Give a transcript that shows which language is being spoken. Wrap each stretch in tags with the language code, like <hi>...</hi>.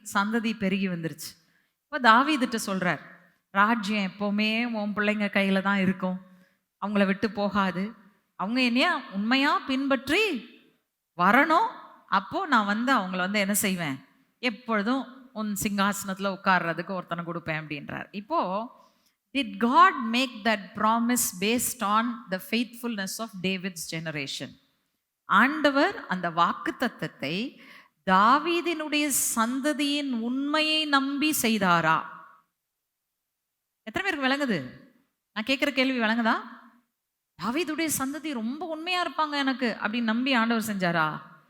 <ta>சந்ததி பெருகி வந்துருச்சு. இப்போ தாவீதுட்ட சொல்றார், ராஜ்யம் எப்பவுமே உன் பிள்ளைங்க கையில தான் இருக்கும், அவங்கள விட்டு போகாது, அவங்க என்னையா உண்மையா பின்பற்றி வரணும், அப்போ நான் அவங்கள என்ன செய்வேன், எப்பொழுதும் உன் சிங்காசனத்துல உட்கார்றதுக்கு ஒருத்தனை கொடுப்பேன் அப்படின்றார். இப்போ</ta> <en>did God make that promise based on the faithfulness of David's generation?</en> <ta>ஆண்டவர் அந்த வாக்குத்தத்தத்தை தாவீதினுடைய சந்ததியின் உண்மையை நம்பி செய்தாரா? எத்தனை பேருக்கு விளங்குது? நான் கேட்கிற கேள்வி விளங்குதா? தாவீதுடைய சந்ததி ரொம்ப உண்மையா இருப்பாங்க எனக்கு அப்படின்னு நம்பி ஆண்டவர் செஞ்சாரா?</ta>